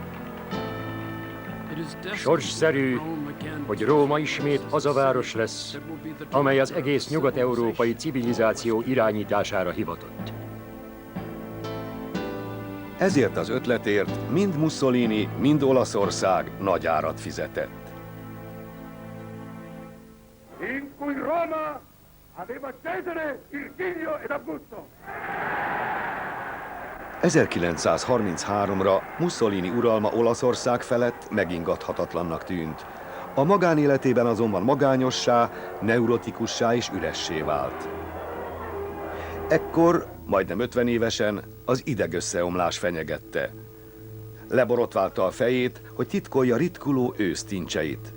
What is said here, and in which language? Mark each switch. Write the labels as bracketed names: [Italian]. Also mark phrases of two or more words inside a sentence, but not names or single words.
[Hungarian] Sorsszerű, hogy Róma ismét az a város lesz, amely az egész nyugat-európai civilizáció irányítására hivatott. Ezért az ötletért mind Mussolini, mind Olaszország nagy árat fizetett. [Italian] In cui Roma aveva Cesare, Virgilio ed Augusto. [Hungarian] 1933-ra Mussolini uralma Olaszország felett megingathatatlannak tűnt. A magánéletében azonban magányossá, neurotikussá és üressé vált. Ekkor, majdnem 50 évesen, az idegösszeomlás fenyegette. Leborotválta a fejét, hogy titkolja ritkuló ősztincseit.